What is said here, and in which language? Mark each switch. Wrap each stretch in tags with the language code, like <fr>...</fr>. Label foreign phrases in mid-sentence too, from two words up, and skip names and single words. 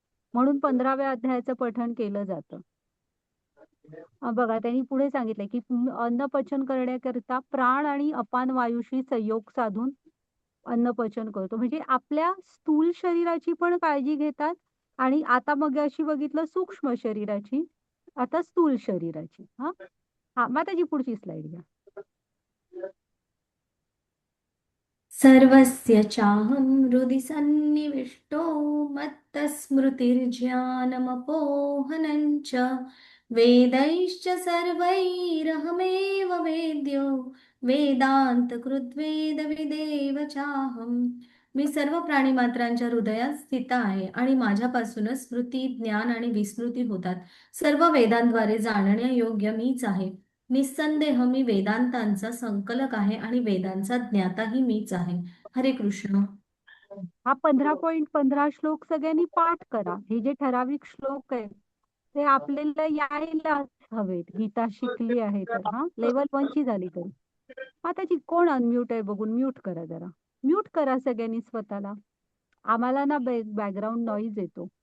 <mr>म्हणून 15व्या अध्यायाचं पठण केलं जातं. बघा त्यांनी पुढे सांगितलंय, की अन्न पचन करण्याकरिता प्राण आणि अपान वायूशी संयोग साधून अन्न पचन करतो. म्हणजे आपल्या स्थूल शरीराची पण काळजी घेतात आणि आता मग अशी बघितलं सूक्ष्म शरीराची, आता स्थूल शरीराची. हां. हां, माताजी पुढची स्लाईड घ्या.</mr> <sa>सर्वस्य चाहं हृदि सन्निविष्टो मत्तस्मृतिर्ज्ञानमपोहनं च वेदैश्च सर्वैरहमेव वेद्यो वेदान्तकृद्वेदविदेव चाहम्.</sa> <mr>मी सर्व प्राणीमात्रांच्या हृदयात स्थित आहे आणि माझ्यापासूनच स्मृती, ज्ञान आणि विस्मृती होतात. सर्व वेदांद्वारे जाणण्यायोग्य मीच आहे. निस्संदेह मी वेदांतांचा संकलक आहे आणि वेदांचा ज्ञाताही मीच आहे.</mr> <sa>हरे कृष्ण.</sa> <mr>हा 15.15 श्लोक सगळ्यांनी पाठ करा. हे जे ठराविक श्लोक आहेत ते आपल्याला यायला हवेत. गीता शिकली आहे तर लेवल 1 ची झाली तरी. त्याची कोण अनम्यूट आहे बघून म्यूट करा जरा. म्यूट करा सगळ्यांनी स्वतःला. आम्हाला ना</mr> <en>background noise</en> <mr>येतो.</mr>